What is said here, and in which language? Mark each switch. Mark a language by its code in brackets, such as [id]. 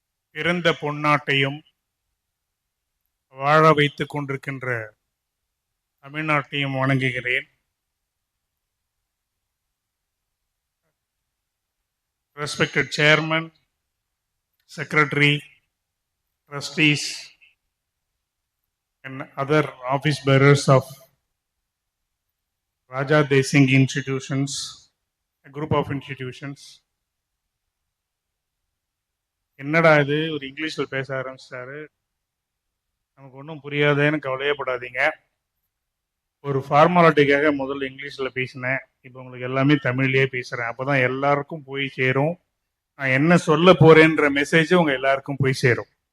[ta] பிறந்த பொன்னாட்டையும் வாழ வைத்துக் கொண்டிருக்கின்ற தமிழ்நாட்டையும் வணங்குகிறேன். [en] Respected Chairman, Secretary, Trustees, and other office bearers of Raja Desing institutions, a group of institutions. [ta] என்னடா இது ஒரு இங்கிலீஷ்ல பேச ஆரம்பிச்சாரு, நமக்கு ஒன்றும் புரியாதேன்னு கவலையப்படாதீங்க. ஒரு ஃபார்மாலிட்டிக்காக முதல்ல இங்கிலீஷ்ல பேசினேன், இப்போ உங்களுக்கு எல்லாமே தமிழ்லயே பேசுறேன். அப்பதான் எல்லாருக்கும் போய் சேரும். நான் என்ன சொல்ல போறேன்ற மெசேஜ் உங்க எல்லாருக்கும் போய் சேரும்.